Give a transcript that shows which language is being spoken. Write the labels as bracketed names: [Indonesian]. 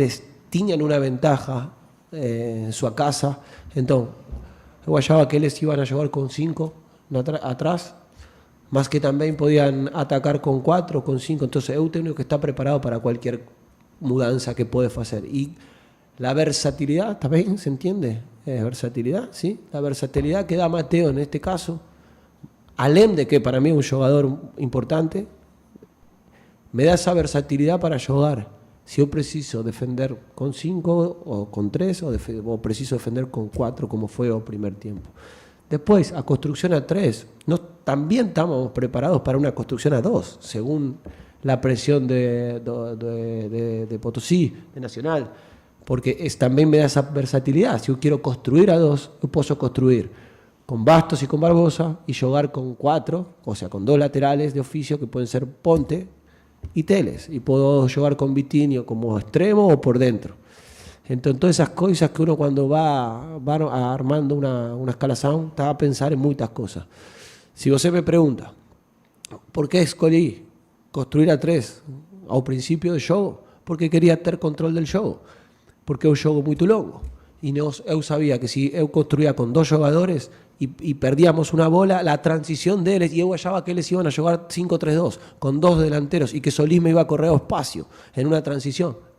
[Portuguese] Eles tinham uma ventaja em sua casa. Então, eu achava que eles iam a jogar com 5 atrás, mas que também podiam atacar com 4 ou com 5. Então, eu tenho que estar preparado para qualquer [Spanish] mudanza que puede hacer. Y la versatilidad también, ¿se entiende? Versatilidad, ¿sí? La versatilidad que da Mateo en este caso, [Portuguese] além de que [Spanish] para mí es un jugador importante, me da esa versatilidad para jugar. Si yo preciso defender con 5 o con 3 o preciso defender con 4 como fue el primer tiempo. Después, a construcción a 3, también estamos preparados para una construcción a 2, según la presión de Potosí, de Nacional, porque también me da esa versatilidad. Si yo quiero construir a 2, yo puedo construir con Bastos y con Barbosa y jugar con 4, o sea, con 2 laterales de oficio que pueden ser Ponte y Teles, y puedo jugar con Vitinho como extremo o por dentro. Entonces, todas esas cosas que uno cuando va armando una escalación, está a pensar en muchas cosas. [Portuguese] Si você [Spanish] me pregunta, ¿por qué [Portuguese] escolhi construir a 3 ao princípio do jogo? Porque queria ter controle do jogo, porque é um jogo muito longo e eu sabia que se eu construía com 2 jogadores e perdíamos uma bola, a transição deles, e eu achava que eles iam a jogar 5-3-2 com 2 delanteros e que Solís [Spanish] me iba a correr [Portuguese] ao espaço em uma transição.